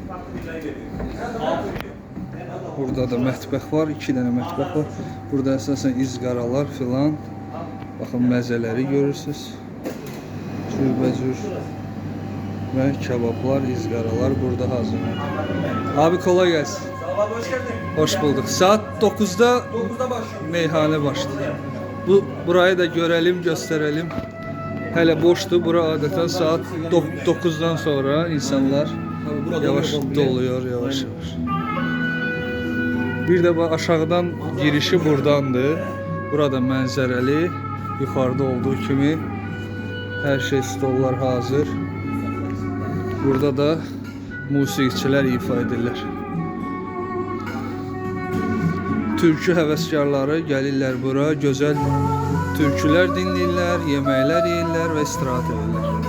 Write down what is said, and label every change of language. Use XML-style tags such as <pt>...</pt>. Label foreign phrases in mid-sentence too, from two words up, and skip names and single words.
<az>Burada da mətbəx var, 2 dənə mətbəx var. Burada əsasən izqaralar filan. Baxın məzələri görürsünüz. Cürbəcür və kebablar, izqaralar burada hazırlanır.</az> <tr>Abi kolay gəlsin. Sağ ol, hoş geldin. Hoş bulduk. Saat 9'da 9'da başlıyor. meyhane başlıyor. Burayı da görelim, gösterelim. Hele boştu. Bura adeta saat 9'dan sonra insanlar yavaş doluyor, yavaş yavaş.</tr> <az>Bir de bu aşağıdan girişi buradandır. Burada mənzərəli, yukarıda olduğu kimi her şey, stollar hazır. Burada da musiqiçilər ifa edirlər. Türkü həvəskarları gəlirlər bura, gözəl türkülər dinləyirlər, yeməklər yeyirlər və istirahət edirlər.</az>